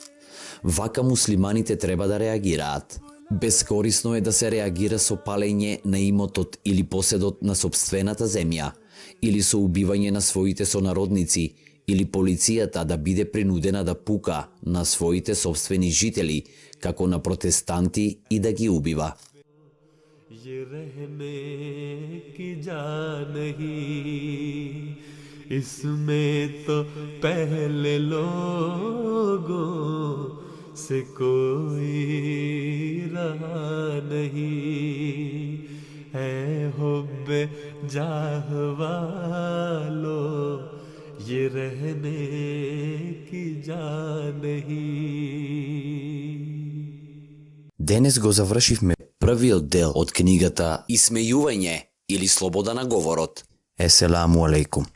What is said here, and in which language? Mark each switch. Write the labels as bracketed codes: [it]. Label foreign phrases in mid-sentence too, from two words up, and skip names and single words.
[mk] Вака муслиманите треба да реагираат. Бескорисно е да се реагира со палење на имотот или поседот на сопствената земја, или со убивање на своите сонародници, или полицијата да биде принудена да пука на своите собствени жители, како на протестанти, и да ги убива. [ur] یہ رہنے کی جا نہیں، اس میں تو پہلے لوگوں سے کوئی رہا نہیں، ہے حب جاہ والو یہ رہنے کی جا نہیں. [mk] Денес го завршивме Првиот дел од книгата Исмејување или слобода на говорот. [ar] السلام عليكم.